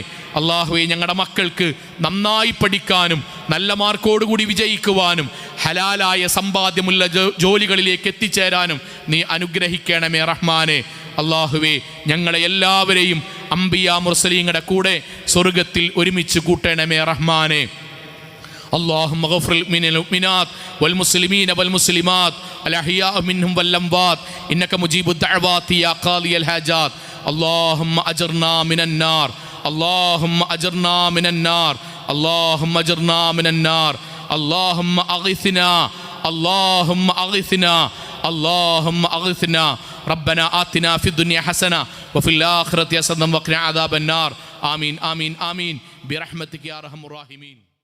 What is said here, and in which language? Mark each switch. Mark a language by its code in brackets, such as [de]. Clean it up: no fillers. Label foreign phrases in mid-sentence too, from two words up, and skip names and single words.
[ml] അള്ളാഹുവേ, ഞങ്ങളുടെ മക്കൾക്ക് നന്നായി പഠിക്കാനും നല്ല മാർക്കോടുകൂടി വിജയിക്കുവാനും ഹലാലായ സമ്പാദ്യമുള്ള ജോലികളിലേക്ക് എത്തിച്ചേരാനും നീ അനുഗ്രഹിക്കണമേ റഹ്മാനെ. അള്ളാഹുവേ, ഞങ്ങളെ എല്ലാവരെയും അംബിയാ മുർസലീങ്ങളുടെ കൂടെ സ്വർഗത്തിൽ ഒരുമിച്ച് കൂട്ടണമേ റഹ്മാനെ. [ar] اللهم اغفر للمؤمنات والمسلمين والمسلمات الأحياء منهم والأموات إنك مجيب الدعوات يا قاضي الحاجات. اللهم أجرنا من النار، اللهم أجرنا من النار، اللهم اجرنا من النار اللهم اغثنا اللهم اغثنا اللهم اغثنا ربنا آتنا في الدنيا حسنة وفي الآخرة حسنة وقنا عذاب النار آمين آمين آمين برحمتك يا أرحم الراحمين.